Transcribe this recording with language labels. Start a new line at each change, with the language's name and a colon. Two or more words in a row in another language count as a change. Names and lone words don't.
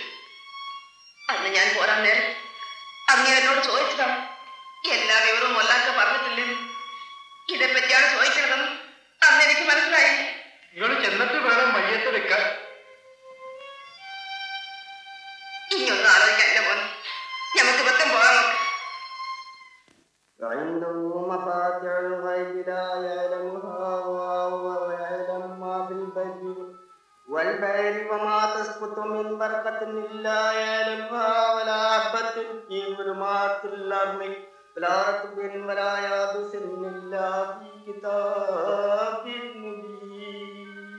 Malayalam: അന്ന് ഞാൻ പോരാൻ നേരം അങ്ങ് എന്നോട് ചോദിച്ചതാണ്. എല്ലാ വിവരവും മൊല്ലാക്ക പറഞ്ഞിട്ടില്ലെന്ന്. ഇതേപ്പറ്റിയാണ് ചോദിക്കണതെന്ന് അന്ന് എനിക്ക് മനസ്സിലായില്ല. നിങ്ങൾ ചെന്നിട്ട് വേണം മയ്യത്ത് വെക്കാൻ. ഇനിയൊന്നും ആലോചിക്കാൻ എന്റെ മോൻ. നമുക്ക് വെക്കം പോകാൻ നോക്കാം.
Arabic: عنده مفاتيح الغيب لا يعلمها وهو يعلم ما في البر والبحر وما تسقط من ورقة إلا يعلمها ولا حبة في ظلمات الأرض ولا رطب ولا يابس إلا في كتاب مبين